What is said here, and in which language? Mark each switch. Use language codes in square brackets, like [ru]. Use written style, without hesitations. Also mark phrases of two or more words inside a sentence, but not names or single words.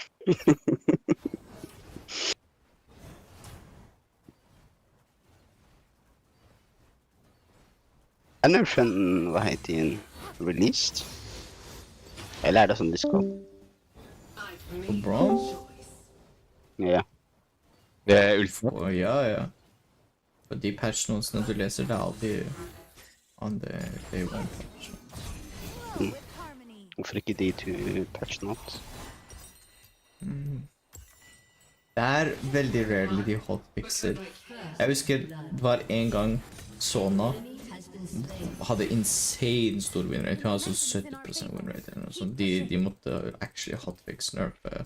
[no] Er nerfen, hva heter den, released? Eller er det sånn de skal? På Braum? Ja. Det er Ulf. Ja. Og de patchnotesene du leser, det er alltid [en] on the day one patch. [no] Hvorfor ikke de to [en] patch notes? [no] Det er veldig rarely de hotfixer. Jeg husker det var en gang Sona hadde insane stor winrate. Hun hadde sånn 70% winrate eller noe sånt. De måtte actually hotfix nerfe.